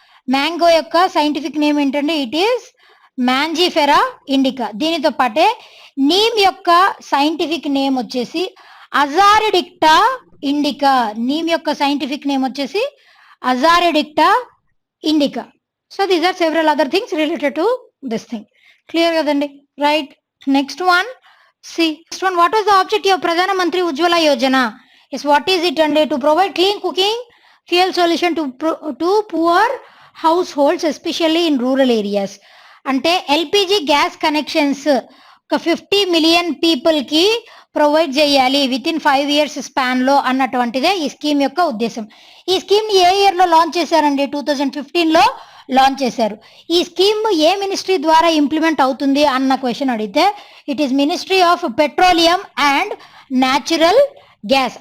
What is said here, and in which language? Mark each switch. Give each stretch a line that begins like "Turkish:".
Telugu: Mango యొక్క scientific name ఏంటంటే
English: it is
Telugu: Mangifera indica. దీనితో పాటే నీమ్ యొక్క సైంటిఫిక్ నేమ్ వచ్చేసి అజారిడిక్టా ఇండికా. నీమ్ యొక్క సైంటిఫిక్ నేమ్ వచ్చేసి అజారిడిక్టా indica.
English: So these are several other things related to this thing.
Telugu: Clear కదండి? Right.
English: Next one, see next one, what was the objective of Pradhana Mantri Ujjwala Yojana? Yes, what is it? And to provide clean cooking fuel solution to poor households, especially in rural areas.
Telugu: అంటే LPG gas connections ఒక 50 million people కి provide చేయాలి
English: with in 5 years
Telugu: span లో అన్నటువంటిదే ఈ scheme యొక్క ఉద్దేశం. ఈ scheme ని ఏ ఇయర్ లో లాంచ్ చేశారండి? 2015 లో లాంచ్ చేశారు. ఈ స్కీమ్ ఏ మినిస్ట్రీ ద్వారా ఇంప్లిమెంట్ అవుతుంది అన్న క్వశ్చన్ అడిగితే
English: It is ministry of petroleum and natural gas.